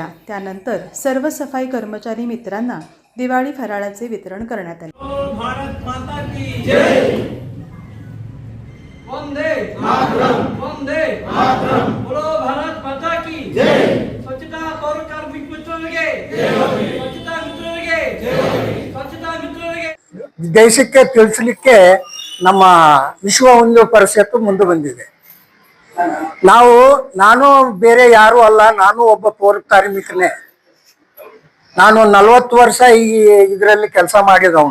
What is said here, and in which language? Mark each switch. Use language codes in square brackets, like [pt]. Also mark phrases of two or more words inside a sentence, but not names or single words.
[mr] त्यानंतर सर्व सफाई कर्मचारी मित्रांना दिवाळी फराळाचे वितरण करण्यात आले। [hi] भारत माता की जय, वंदे मातरम, वंदे मातरम, बोलो भारत माता की जय। [kn] ಸ್ವಚ್ಛತಾ ಪೌರ ಕಾರ್ಮಿಕ ಮಿತ್ರರಿಗೆ ಸ್ವಚ್ಛತಾ ಮಿತ್ರರಿಗೆ ಸ್ವಚ್ಛತಾ ಮಿತ್ರರಿಗೆ ದೇಶಕ್ಕೆ ತಿಳಿಸಲಿಕ್ಕೆ ನಮ್ಮ ವಿಶ್ವ ಹಿಂದೂ ಪರಿಷತ್ ಮುಂದೆ ಬಂದಿದೆ। ನಾನು ಬೇರೆ ಯಾರು ಅಲ್ಲ, ನಾನು ಒಬ್ಬ ಪೌರ ಕಾರ್ಮಿಕನೇ। ನಾನು 40 ವರ್ಷ ಇದರಲ್ಲಿ ಕೆಲಸ ಮಾಡಿದವನು।